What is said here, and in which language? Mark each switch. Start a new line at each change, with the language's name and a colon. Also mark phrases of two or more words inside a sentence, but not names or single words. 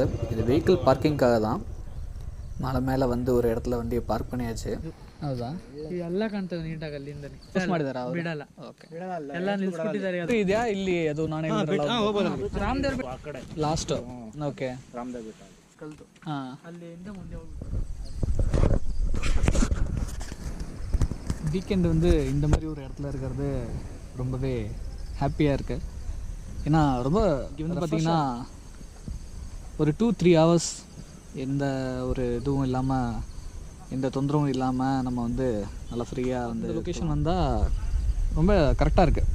Tamil: இது
English: vehicle parking
Tamil: தான்.
Kannada: ಮಲೆ ಮೇಲೆ ಒಂದು
Tamil: ஒரு இடத்துல வண்டியை பார்க் பண்ணியாச்சு.
Kannada: ಹೌದಾ? ಎಲ್ಲ ಕಾಣ್ತದೆ ನೀಟಾಗಿ ಅಲ್ಲಿಂದ ಮಾಡಿದಾರಾ? ಬಿಡಲ್ಲ. ಓಕೆ, ಎಲ್ಲ ನಿಲ್ಸ್ಬಿಟ್ಟಿದ್ದಾರೆ. ಅದು ಇದೆಯಾ ಇಲ್ಲಿ? ಅದು ನಾನು ರಾಮದೇವ್ ಆ ಕಡೆ
English: last. okay,
Kannada: ರಾಮದೇವ್ ಬೆಟ್ಟ ಕಲ್ತು ಅಲ್ಲಿಂದ ಮುಂದೆ ಹೋಗ್ಬಿಟ್ಟು.
Tamil: வீக்கெண்டு வந்து இந்த மாதிரி ஒரு இடத்துல இருக்கிறது ரொம்பவே ஹாப்பியாக இருக்குது. ஏன்னா ரொம்ப இங்கே வந்து பார்த்திங்கன்னா ஒரு 2-3 ஹவர்ஸ் எந்த ஒரு இதுவும் இல்லாமல், எந்த தொந்தரவும் இல்லாமல் நம்ம வந்து நல்லா ஃப்ரீயாக வந்து லொக்கேஷன் வந்தால் ரொம்ப கரெக்டாக இருக்குது.